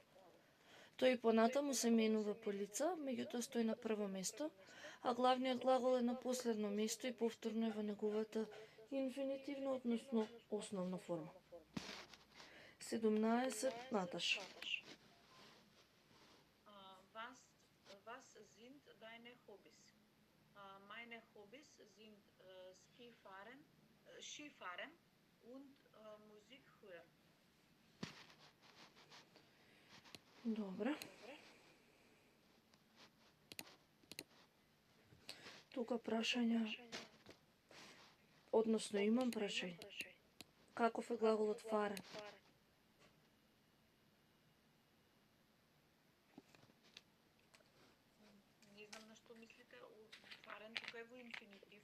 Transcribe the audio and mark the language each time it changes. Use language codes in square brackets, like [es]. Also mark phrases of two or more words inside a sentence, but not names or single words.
[mk] Тој понатаму се менува по лица, меѓутоа стои на прво место, а главниот глагол е на последно место и повторно е во неговата инфинитивна, односно основна форма. 17, Наташа. [de] Was sind deine Hobbys? Meine Hobbys sind Skifahren und Musik hören. [mk] Добре. Тука прашања, односно имам прашање. Каков е глаголот фарен? Не знам на што мислите, фарен тука е во инфинитив.